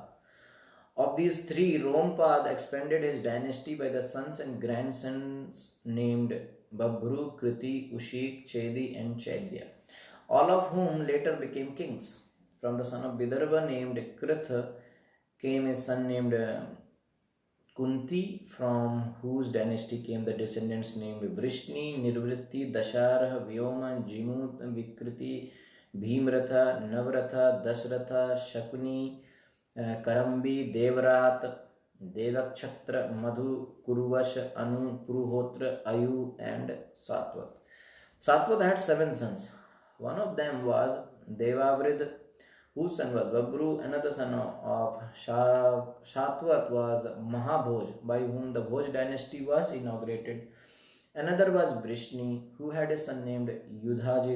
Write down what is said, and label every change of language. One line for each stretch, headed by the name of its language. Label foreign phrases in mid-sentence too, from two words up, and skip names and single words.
English: Of these 3, Rompad expanded his dynasty by the sons and grandsons named Babru, Kriti, Ushik, Chedi and Chaidya, all of whom later became kings. From the son of Vidarbha named Kritha came a son named Kunti, from whose dynasty came the descendants named Vrishni, Nirvritti, Dasharah, Vyoma, Jimu, Vikriti, Bhimratha, Navratha, Dasratha, Shakuni, Karambi, Devrat, Devakshatra, Madhu, Kuruvash, Anu, Puruhotra, Ayu, and Satvat. Satvat had 7 sons. One of them was Devavrid, whose son was Babru. Another son of Shatvat was Mahabhoj, by whom the Bhoj dynasty was inaugurated. Another was Vrishni, who had a son named Yudhajit.